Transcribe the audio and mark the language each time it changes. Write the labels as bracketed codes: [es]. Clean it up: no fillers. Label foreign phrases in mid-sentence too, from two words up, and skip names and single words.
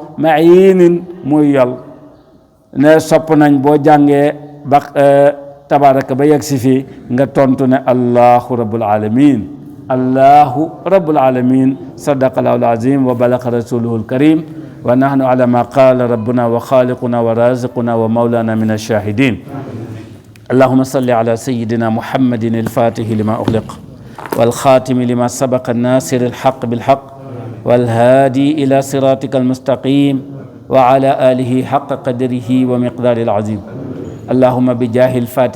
[wo] mainin muy yol ne sopp nañ boo jàngee ba tabaraka ba yegg si fii nga tontu ne [ar] الله رب العالمين الله رب العالمين صدق الله العظيم وبلغ رسوله الكريم ونحن على ما قال ربنا وخالقنا ورازقنا و مولانا من الشاهدين اللهم صل على سيدنا محمد الفاتح لما أغلق والخاتم لما سبق الناصر الحق بالحق والهادي إلى صراطك المستقيم وعلى آله حق قدره ومقدار العظيم اللهم بجاه الفاتح